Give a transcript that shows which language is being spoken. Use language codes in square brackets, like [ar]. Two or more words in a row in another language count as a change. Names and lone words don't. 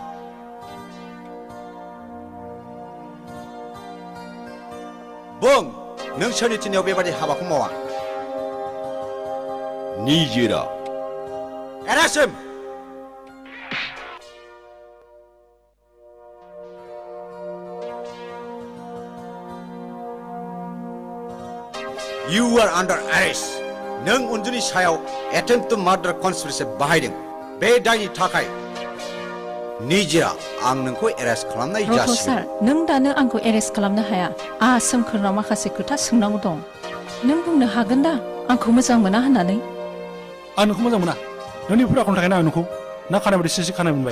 [brx] बुं नों सोरनि थिनायाव बेबादि हाबाखौ मावा निजेरा [en] ASSAM! You are under arrest. [brx] नों उन्जुनि सायाव [en] attempt to murder conspiracy [brx] बाहायदों। बे दायनि थाखाय निजिरा आं नोंखौ एरेस्ट खालामनाय रथ' जासिगोन। सार नों दानो आंखौ एरेस्ट खालामनो हाया। आंहा सोमखोरनाव माखासे खोथा सोंनांगौ दं। नों बुंनो हागोन दा आंखौ मोजां मोना होननानै? आं नोंखौ मोजां मोना। नोंनि बेफोर आखलनि थाखायनो आं नोंखौ ना खानाय बायदि सिसि खानाय मोनबाय।